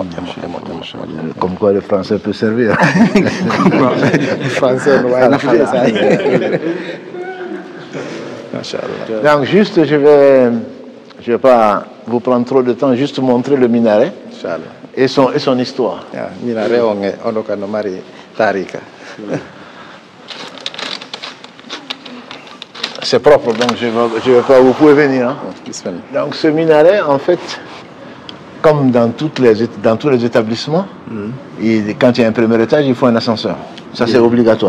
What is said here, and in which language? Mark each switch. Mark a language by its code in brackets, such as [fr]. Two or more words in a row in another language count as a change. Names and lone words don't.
[fr] Comme quoi le français peut servir. Le français [ff] no wa nafde [fr] ça. Machallah. Donc juste je vais pas vous prendre trop de temps, juste montrer le minaret. Inchallah. Et son histoire. [ff] Minaret on oka no mari tarika. [fr] C'est propre, donc je vais pas, vous pouvez venir. Hein. Donc ce minaret, en fait, comme dans tous les établissements, quand il y a un premier étage, il faut un ascenseur. Ça, c'est obligatoire.